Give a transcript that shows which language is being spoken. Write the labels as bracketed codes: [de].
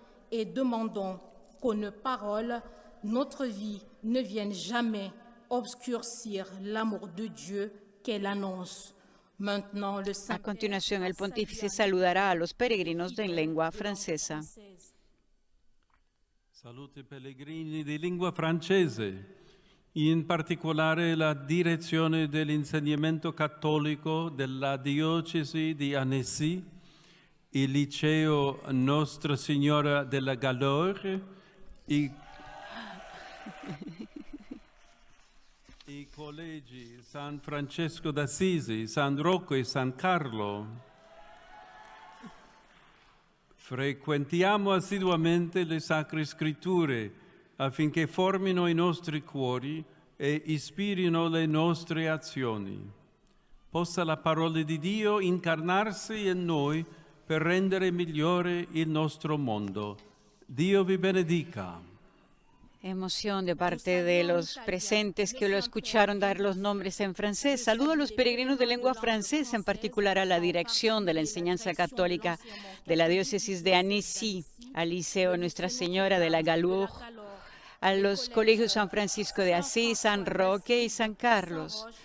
[fr] Et demandons qu'une parole, notre vie, ne vienne jamais obscurcir l'amour de Dieu qu'elle annonce. Maintenant, le [es] A continuación, el pontífice saludará a los peregrinos en lengua francesa. [it] Salute pellegrini di lingua francese, in particolare la direzione dell'insegnamento cattolico della diocesi di Annecy, il liceo Nostra Signora della Galore, i collegi San Francesco d'Assisi, San Rocco e San Carlo. Frequentiamo assiduamente le Sacre Scritture affinché formino i nostri cuori e ispirino le nostre azioni. Possa la parola di Dio incarnarsi in noi per rendere migliore il nostro mondo. Dio vi benedica. [es] Emoción de parte de los presentes que lo escucharon dar los nombres en francés. Saludo a los peregrinos de lengua francesa, en particular a la dirección de la enseñanza católica de la diócesis de Annecy, al liceo Nuestra Señora de la Galure, a los colegios San Francisco de Asís, San Roque y San Carlos.